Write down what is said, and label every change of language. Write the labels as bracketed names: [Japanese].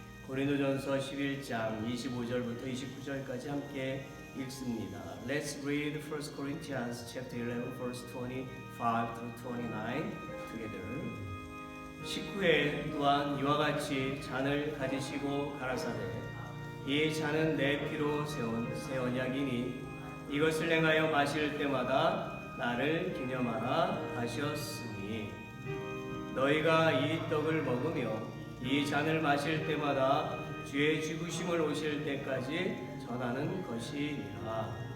[Korean] 고린도전서 11장 25절부터 29절까지 함께 읽습니다. [English] Let's read 1 Corinthians chapter 11 verse 25 through 29 together. [Korean] 19회 또한 이와 같이 잔을 가지시고 가라사대 이 잔은 내 피로 세운 새 언약이니 이것을 행하여 마실 때마다 나를 기념하라 하셨으니 너희가 이 떡을 먹으며 이 잔을 마실 때마다 주의 죽으심을 오실 때까지 전하는 것이니라.